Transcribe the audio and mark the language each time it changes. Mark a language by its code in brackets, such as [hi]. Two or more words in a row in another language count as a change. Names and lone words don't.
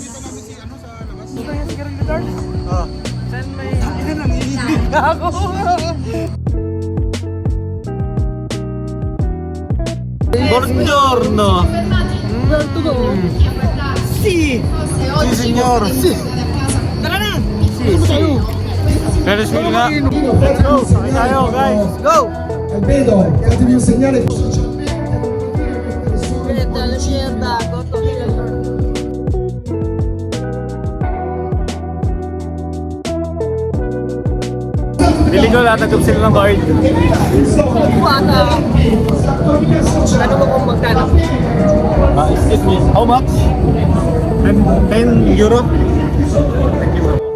[tl] Oh. Saan may... Ako! [it] Buongiorno! Si! Si signor! Si! [tl] Tara na! [it] Si! Si! [tl] Pero sige nga! [en] Let's go! [tl] Sakay tayo guys! [en] Go! [it] Vedo, datemi un segnale. [tl] Pili ko latagap sila ng card. Ano mo kung magkano? [en] Excuse me, how much? 10 euro? Thank you bro.